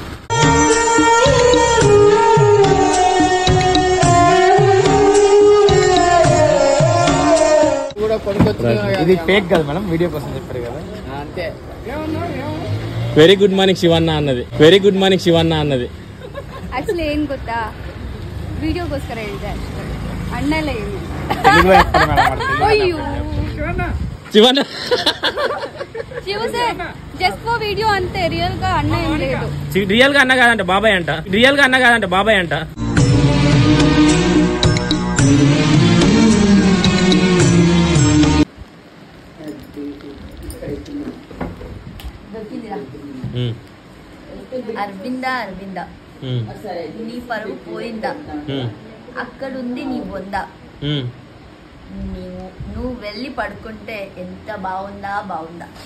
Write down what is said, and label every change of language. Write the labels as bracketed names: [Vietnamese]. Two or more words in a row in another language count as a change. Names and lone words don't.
[Telugu] ఇది ఫేక్ కదా మేడం, వీడియో కోసం చెప్పారు కదా. అంతే. [English] very good morning [Telugu] శివన్న అన్నది. [English] very good morning [Telugu] శివన్న అన్నది. [Kannada] యాక్చువల్లీ ఏం ಗೊತ್ತಾ, వీడియోಗೋಸ್ಕರ ಹೇಳಿದೆ ಅಷ್ಟೇ. ಅಣ್ಣ ಎಲ್ಲ ಏನು ಅಯ್ಯೋ [Telugu] శివన్న [English] just for video [Telugu] అంతే. రియల్ గా అన్న ఏం లేదు. రియల్ గా అన్న కాదంట బాబాయ్ అంట. రియల్ గా అన్న కాదంట బాబాయ్ అంట. అరవిందా అరవిందా, నీ పరువు పోయిందా, అక్కడుంది నీ బొందా, నువ్వు వెళ్ళి పడుకుంటే ఎంత బాగుందా బాగుందా.